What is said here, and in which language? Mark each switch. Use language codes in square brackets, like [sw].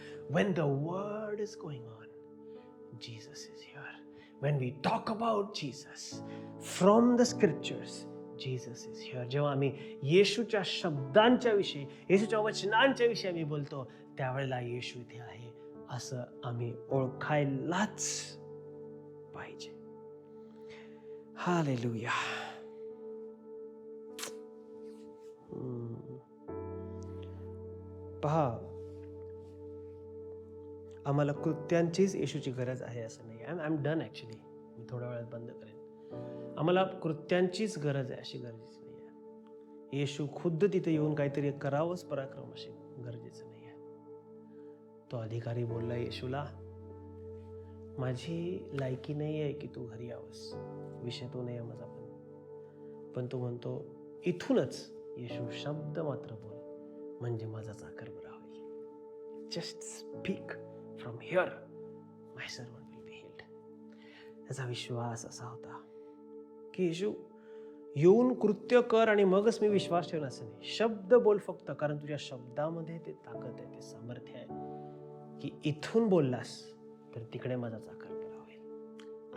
[en] When the word is going on, Jesus is here. When we talk about Jesus from the scriptures, Jesus is here. [mr] जेव्हा आम्ही येशूच्या शब्दांच्या विषयी, येशूच्या वचनांच्या विषयी आम्ही बोलतो त्यावेळेला येशू इथे आहे असं आम्ही ओळखायलाच पाहिजे. हालेलुया. पहा, आम्हाला कृत्यांचीच येशूची गरज आहे असं नाही. [en] I am done actually, [mr] मी थोड्या वेळात बंद करेन. आम्हाला कृत्यांचीच गरज आहे अशी गरजेची नाही आहे. येशू खुद्द तिथे येऊन काहीतरी करावंच पराक्रम अशी गरजेचं नाही आहे. तो अधिकारी बोलला येशूला, माझी लायकी नाही आहे की तू घरी यावंस. विषय तो नाही आहे माझा, पण तो म्हणतो इथूनच येशू शब्द मात्र बोल म्हणजे माझा चाकर बरा होईल. [en] Just speak from here my servant will be healed. [mr] त्याचा विश्वास असा होता की येशू येऊन कृत्य कर आणि मगच मी विश्वास ठेवला असं नाही. शब्द बोल फक्त, कारण तुझ्या शब्दामध्ये ते ताकद आहे, ते सामर्थ्य आहे की इथून बोललास तर तिकडे माझा चाकर बरा होईल.